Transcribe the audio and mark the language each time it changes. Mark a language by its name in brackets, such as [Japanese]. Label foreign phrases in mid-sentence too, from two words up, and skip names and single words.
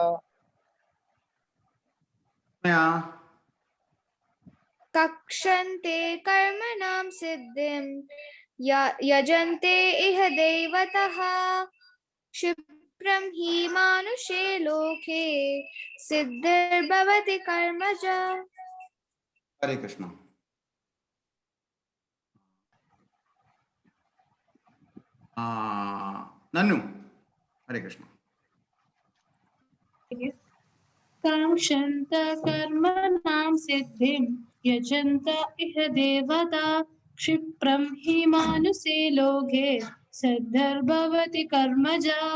[Sanskrit] കക്ഷന്തെ കർമ്മണാം സിദ്ധിം യജന്തെ ഇഹ ദേവതഃ ക്ഷിപ്രം ഹി മാനുഷേ ലോകേ സിദ്ധിർഭവതി കർമ്മജ. ഹരേ കൃഷ്ണ. നന്നു ഹരേ കൃഷ്ണ. काङ्क्षन्त कर्मणां सिद्धिं यजन्त इह देवता क्षिप्रं हि मानुषे लोके सिद्धिर्भवति कर्मजा.